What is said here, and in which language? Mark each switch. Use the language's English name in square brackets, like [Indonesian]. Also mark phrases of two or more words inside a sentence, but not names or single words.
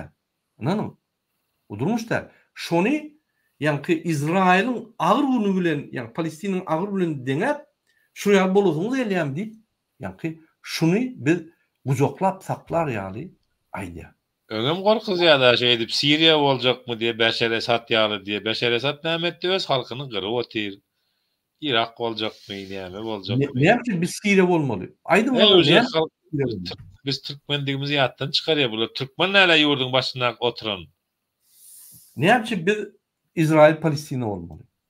[Turkmen] Ananyň? O durmuş da. Şony ýa-ni Izraýlyň agyr uny bilen, ýa Palestiniň agyr bilen deňep, şu ýa bolusyňyz elýär diýip, ýa-ni şuny biz gujoklap saklar ýaly aýdýar. Öňem gorkuz ýa-da şey edip Siriýa boljakmy diye Beşer Esad ýaly diye. Beşer Esad nämetdi öz halkyny gyryp otyr. Irak boljakmy, näme boljakmy? Näme biz Siriýa bolmaly? Aýdym biz türkmendigimizi ýatdan çykarýar. Bular türkmen näle ýurdun başynda oturan. Näme biz Izrail Palestina bolmaly?